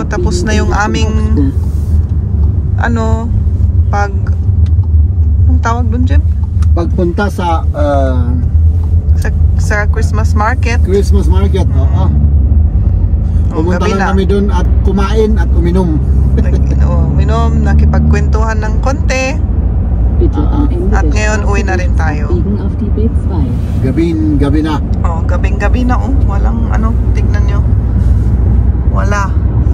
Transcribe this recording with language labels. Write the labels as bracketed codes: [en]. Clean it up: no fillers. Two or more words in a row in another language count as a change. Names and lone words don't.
[tl] Tapos na yung aming anong tawag dun, Jim? Pagpunta sa Sa [en] Christmas market. Christmas market, [tl] pumunta gabi lang na. kami doon at kumain at uminom. Minom, nakipagkwentuhan ng konti. [de] Bitte am Ende [tl] At [de] der [tl] ngayon, [de] Straße [tl] uwi na rin [de] links [tl] tayo. [de] abbiegen auf die B2. [tl] Gabi na. Gabing-gabi na, walang tignan nyo. Wala.